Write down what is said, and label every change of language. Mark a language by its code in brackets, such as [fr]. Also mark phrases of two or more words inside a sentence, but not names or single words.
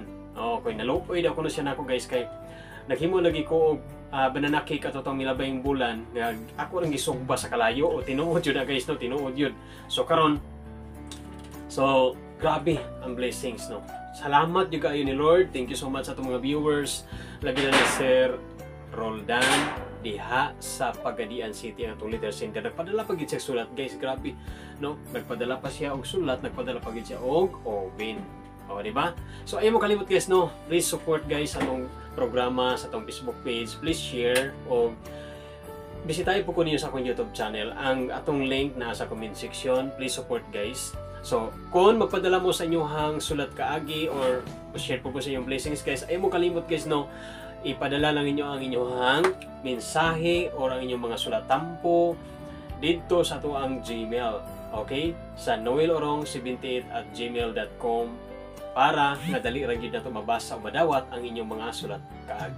[ceb] Kay naluoy daw kuno siya nako guys kay naghimo lagi ko og [en] banana cake [ceb] ato tong milabayng bulan nga ako lang gisugba sa kalayo o tinuod yun na guys no, tinuod yun. So karon grabe ang blessings no. Salamat jud kayo ni Lord. [en] Thank you so much [ceb] sa atong mga viewers. Lagi na ni Sir Roldan diha sa Pagadian City ang atong Leader Center. Nagpadala pa gid siya sulat guys, grabe no. Nagpadala pa siya og sulat, nagpadala pa gid siya og ubin. Di ba? So ayaw mo kalimot guys no. [en] Please support guys [ceb] atong programa sa atong Facebook page. [en] Please share [ceb] o bisitahin po ko ninyo sa akong YouTube channel. Ang atong link na sa [en] comment section. Please support guys. [ceb] So kung magpadala mo sa inyong sulat kaagi or share po sa inyong blessings guys, ayaw mo kalimot guys no. Ipadala lang inyo ang inyong mensahe or ang inyong mga sulat tampo dito sa ato ang Gmail. Okay? Sa noelorong78@gmail.com para nadali ra gyud nato mabasa o madawat ang inyong mga sulat kaagi.